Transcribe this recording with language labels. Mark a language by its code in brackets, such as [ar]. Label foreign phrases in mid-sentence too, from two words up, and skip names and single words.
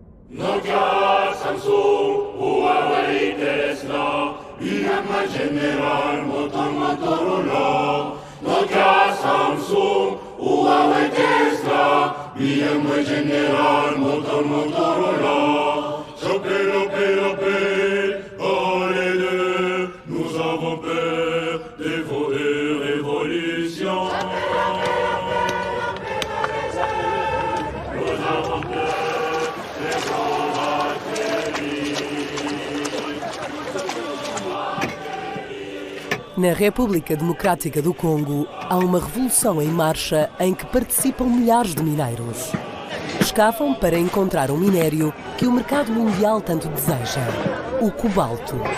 [fr] Nokia, Samsung, Huawei, Tesla, IBM, General, Motorola. Nokia, Samsung, Huawei, Tesla, IBM, General, Motorola. Chopé, allez deux, nous avons peur des révolutions. Nous avons peur des [pt] Na República Democrática do Congo, há uma revolução em marcha em que participam milhares de mineiros. Escavam para encontrar um minério que o mercado mundial tanto deseja, o cobalto.